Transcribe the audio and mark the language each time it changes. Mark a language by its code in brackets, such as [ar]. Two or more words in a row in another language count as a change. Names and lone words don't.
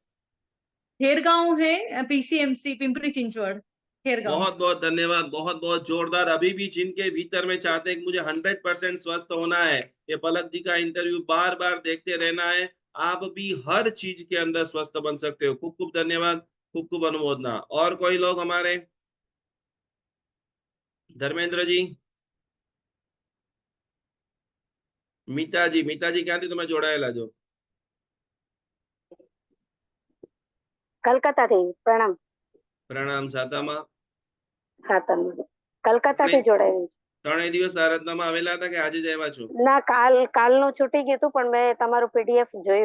[hi] खेरगांव है, पीसीएमसी पिंपरी चिंचवड़, खेरगांव। बहुत बहुत धन्यवाद, बहुत बहुत जोरदार। अभी भी जिनके भीतर में चाहते हैं कि मुझे 100% स्वस्थ होना है, ये पलक जी का इंटरव्यू बार बार देखते रहना है, आप भी हर चीज के अंदर स्वस्थ बन सकते हो। खूब खूब धन्यवाद, खूब खूब अनुमोदना। और कोई लोग हमारे? धर्मेंद्र जी, मीता जी क्या थी तुम्हें जोड़ाયેલા जो? [gu] કલકત્તાથી પ્રણામ। પ્રણામ। સાતામાં હા, તમે કલકત્તાથી જોડાયેલી છું। 3 દિવસ આરાધનામાં આવેલા હતા કે આજે જ આવ્યા છો? ના, કાલનું છૂટી ગયું હતું, પણ મેં તમારું પીડીએફ જોયું।